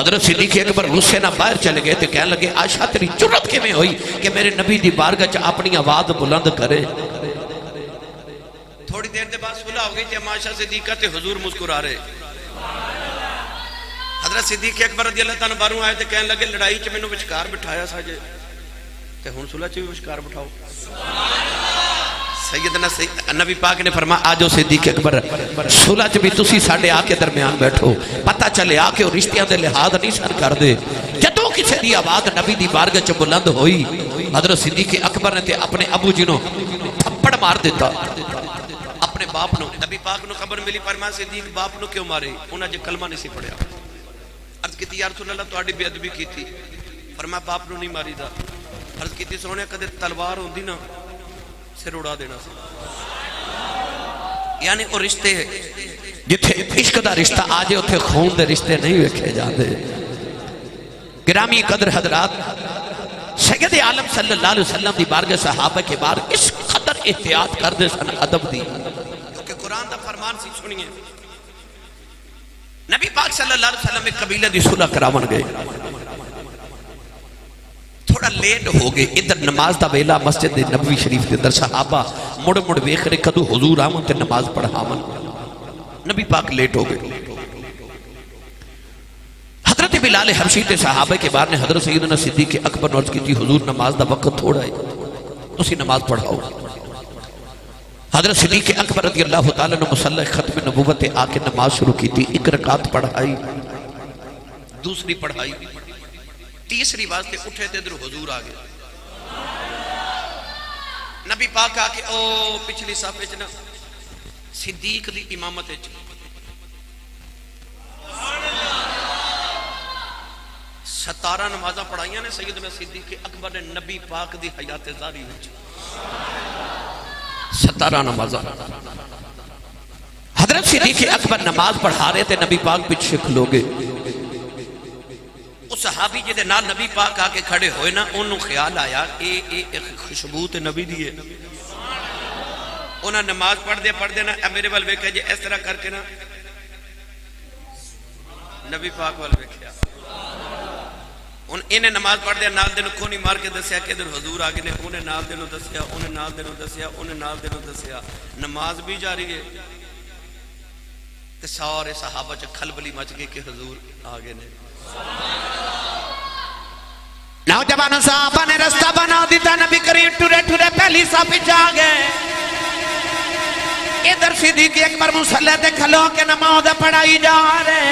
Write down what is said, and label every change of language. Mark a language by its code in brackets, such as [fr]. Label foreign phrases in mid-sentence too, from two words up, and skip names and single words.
[pa] حضرت صدیق اکبر غصے نہ باہر چلے گئے تو کہنے لگے عائشہ تیری جرت کے میں ہوئی کہ میرے نبی دی بارگاہ اپنی آواز بلند کرے. تھوڑی دیر دے بعد صلح ہو گئی تھی عائشہ صدیقہ تے حضور مسکرا رہے. حضرت صدیق اکبر [ar] رضی اللہ تعالیٰ [pa] باروں آئے تے کہنے لگے لڑائی چ مینوں وچکار بٹھایا ساجے تے ہن صلح چ بھی وچکار بٹھاؤ. سیدنا نبی پاک نے فرمایا آجو صدیق اکبر صلح چ بھی تسی ساڈے آ کے درمیان بیٹھو. پتہ چلے آ کے رشتیاں دے لحاظ نہیں سن کر دے. جدوں کسی دی آواز نبی دی بارگاہ چ بلند ہوئی حضرت صدیق اکبر نے تے اپنے ابو جی نو تھپڑ مار دیتا. اپنے باپ نو نبی پاک نو خبر ملی فرمایا صدیق باپ نو کیوں مارے؟ انہاں جے کلمہ نہیں سی پڑھیا. عرض کیتی [ar] یا رسول اللہ [pa] تہاڈی بے ادبی کیتی. فرمایا باپ نو نہیں ماری دا. عرض کیتی سونے کدے تلوار ہوندی نا سر اڑا دینا سی. یعنی وہ رشتے جتھے عشق دا رشتہ آجے اتھے خون دے رشتے نہیں ویکھے جاندے. گرامی قدر حضرات سید عالم [ar] صلی اللہ علیہ وسلم [pa] دی بارگاہ صحابہ کے بار اس قدر احتیاط کر دے سن ادب دی کیونکہ قرآن دا فرمان سی. سنیے نبی پاک [ar] صلی اللہ علیہ وسلم [pa] ایک قبیلہ دی صلح کراون گئے. تھوڑا لیٹ ہو گئے. ادھر نماز دا ویلا مسجد نبوی شریف کے اندر صحابہ مڑ مڑ ویکھ رہے کدو حضور آمن تے نماز پڑھاون. نبی پاک لیٹ ہو گئے. حضرت بلال حبشی تے صحابہ کے بار نے حضرت سیدنا صدیق اکبر نے عرض کی تھی حضور نماز دا وقت تھوڑا ہے تسی نماز پڑھاؤ. حضرت صدیق اکبر [ar] رضی اللہ تعالیٰ [pa] نے مصلح ختم نبوت آ کے نماز شروع کی تھی. ایک رکعت پڑھائی دوسری پڑھائی تیسری واسطے اٹھے تے ادھر حضور آ گئے. نبی پاک آ کے او پچھلی صف وچ نا صدیق دی امامت وچ 17 نمازاں پڑھائیاں نے سیدنا صدیق اکبر نے نبی پاک دی حیات زاری وچ. [ur] 17 نمازاں حضرت صدیق اکبر نماز پڑھا رہے تھے. [pa] نبی پاک پیچھے کھلو گے. اس صحابی جے دے نال نبی پاک آ کے کھڑے ہوئے نا انہوں خیال آیا ایک خوشبو تے نبی دی ہے. انہاں نماز پڑھ دے نا میرے وال ویکھیا جے اس طرح کر کے نا نبی پاک وال ویکھیا. انہیں نماز پڑھ دیا نال دے نو کونی مار کے دسیا کہ ادھر حضور آگے نے. انہیں نال دے نو دسیا انہیں نال دے نو دسیا انہیں نال دے نو دسیا. نماز بھی جاری ہے تے سارے صحابہ چ کھلبلی مچ گئی کہ حضور آگے نے. نوجوان صحابہ نے رستہ بنا دیتا. نبی کریم ٹورے ٹورے پہلی صف وچ آ گئے. ادھر صدیق اکبر مصلی تے کھلو کے نماز پڑھائی جا رہے.